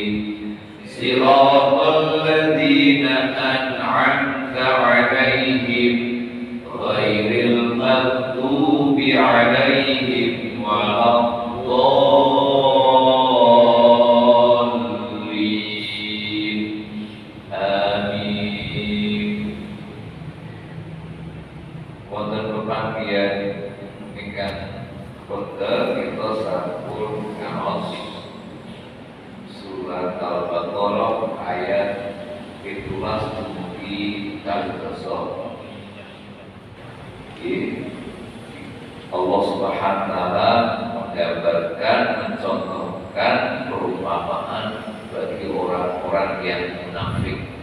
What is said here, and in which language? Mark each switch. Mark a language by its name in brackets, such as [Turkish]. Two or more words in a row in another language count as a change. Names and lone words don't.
[Arabic] صراط الذين أنعمت عليهم غير المغضوب عليهم ولا الضالين. Amin. [Javanese] Wonten pepanggihan ingkang wonten kita sampun ngaos surat Al-Baqarah ayat 17 dumugi kalih Allah [Arabic] سبحانه وتعالى [Indonesian] menggambarkan, mencontohkan perumpamaan bagi orang-orang yang munafik.